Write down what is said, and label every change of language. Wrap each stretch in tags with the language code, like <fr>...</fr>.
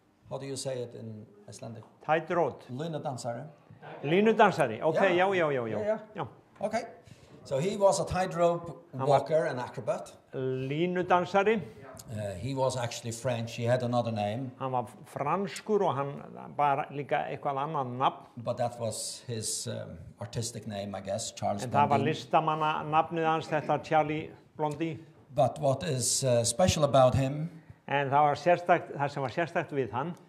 <en>How do you say it in Icelandic? Tightroad.</en> <is>Línudansari. Línudansari. Okay,</is> <en>Yeah.</en> <is>já.</is> <en>Okay. So he was a tightrope walker, an acrobat.</en> <is>Línudansari.</is> <en>He was actually French. He had another name.</en> <is>Hann var franskur og hann bara líka eitthvað annað nafn.</is> <en>But that was his artistic name, I guess, Charles</en> <is>En það var Blondin. listamanna nafnið hans, þetta Charlie Blondin.</is> <en>But what is special about him</en> <is>En það sem var sérstakt við hann</is>